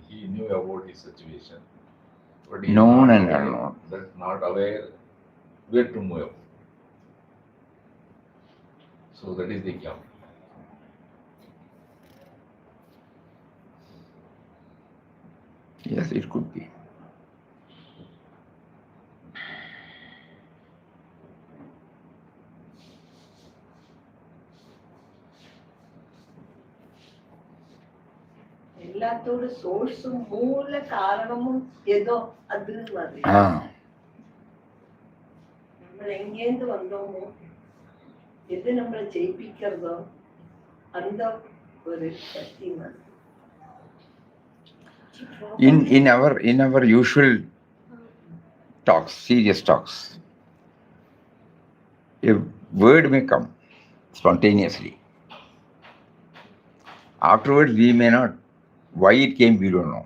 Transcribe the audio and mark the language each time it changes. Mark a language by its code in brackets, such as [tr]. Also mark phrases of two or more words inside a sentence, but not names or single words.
[en] He knew about his situation, but he is Known not and aware, unknown. That not aware where to move. So that is the gap. Yes, it could be. [ml] എല്ലാത്തോട് സോഴ്സും മൂല കാരണവും ഏതോ അത് മതി. [ta] நம்மள் எங்கேந்து வந்தோமோ எது நம்மளை ஜெயிப்பிக்கிறதோ அந்த ஒரு சக்தி மதி. [en] In our usual talks, serious talks, a word may come spontaneously. Afterwards, we may not. Why it came, we don't know.